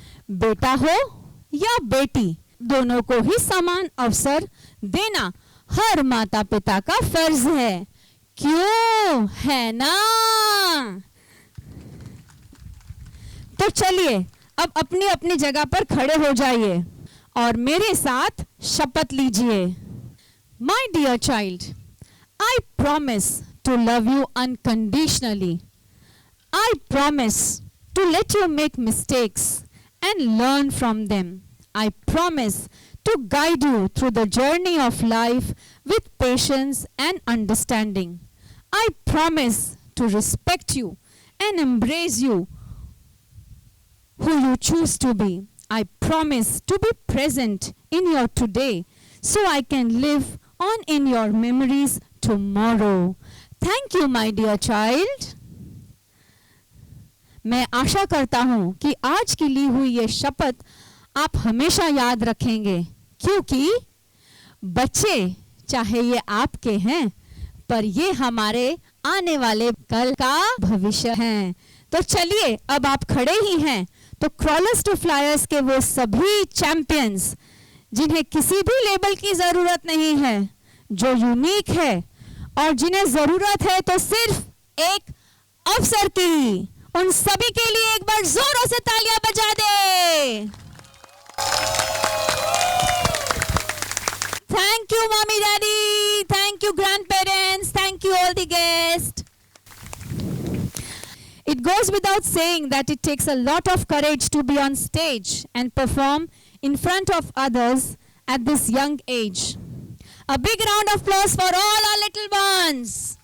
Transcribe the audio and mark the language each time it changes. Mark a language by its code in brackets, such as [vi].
[hi] बेटा हो या बेटी, दोनों को ही समान अवसर देना हर माता पिता का फर्ज है. क्यों है ना? तो चलिए अब अपनी अपनी जगह पर खड़े हो जाइए और मेरे साथ शपथ लीजिए. [en] My dear child, I promise to love you unconditionally. I promise to let you make mistakes and learn from them. I promise to guide you through the journey of life with patience and understanding. I promise to respect you and embrace you who you choose to be. I promise to be present in your today so I can live on in your memories tomorrow. Thank you, my dear child. [hi] मैं आशा करता हूँ कि आज की ली हुई ये शपथ आप हमेशा याद रखेंगे, क्योंकि बच्चे चाहे ये आपके हैं, पर ये हमारे आने वाले कल का भविष्य हैं. तो चलिए अब आप खड़े ही हैं, तो क्रॉलर्स टू फ्लायर्स के वो सभी चैंपियंस जिन्हें किसी भी लेबल की जरूरत नहीं है, जो यूनिक है और जिन्हें जरूरत है तो सिर्फ एक अवसर की, उन सभी के लिए एक बार जोरों से तालियां बजा दे. [en] Thank you mummy daddy, thank you grandparents, thank you all the guest. It goes without saying that it takes a lot of courage to be on stage and perform in front of others at this young age. A big round of applause for all our little ones.